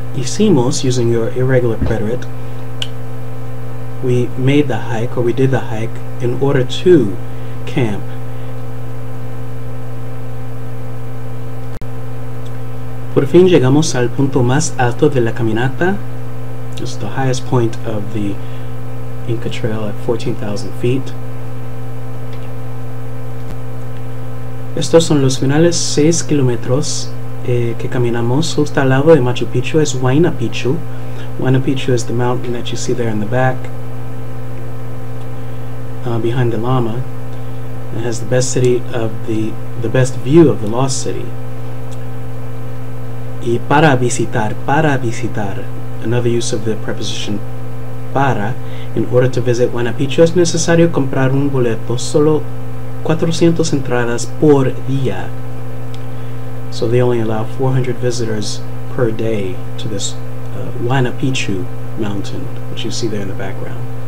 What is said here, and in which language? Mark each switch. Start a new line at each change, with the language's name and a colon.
Spanish: Hicimos,
English: using your irregular preterite, we made the hike, or we did the hike, in order to camp.
Spanish: Por fin llegamos al punto más alto de la caminata.
English: It's the highest point of the Inca Trail at 14,000 feet.
Spanish: Estos son los finales 6 kilómetros que caminamos. Justo al lado de Machu Picchu es Huayna Picchu.
English: Huayna Picchu is the mountain that you see there in the back, behind the llama. It has the best city of the best view of the lost city.
Spanish: Y para visitar,
English: another use of the preposition para. In order to visit
Spanish: Huayna Picchu es necesario comprar un boleto, solo 400 entradas por día.
English: So they only allow 400 visitors per day to this Huayna Picchu mountain, which you see there in the background.